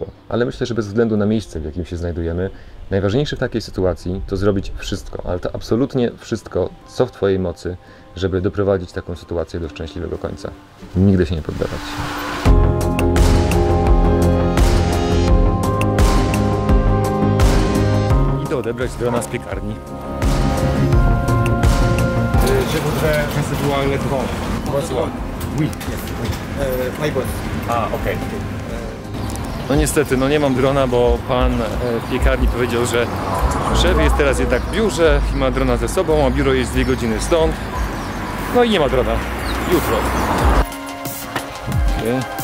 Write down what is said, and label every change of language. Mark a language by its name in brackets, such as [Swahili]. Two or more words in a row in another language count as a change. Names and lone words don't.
[Polish] Ale myślę, że bez względu na miejsce, w jakim się znajdujemy, najważniejsze w takiej sytuacji to zrobić wszystko, ale to absolutnie wszystko, co w Twojej mocy, żeby doprowadzić taką sytuację do szczęśliwego końca. Nigdy się nie poddawać. Idę odebrać drona z piekarni. [French] Je voudrais recevoir le drone. Bonsoir. Oui, yes, oui. [English] My boss. [Polish] Okej. No niestety, no nie mam drona, bo pan w piekarni powiedział, że szef jest teraz jednak w biurze i ma drona ze sobą, a biuro jest 2 godziny stąd. No i nie ma drona. Jutro. Okay.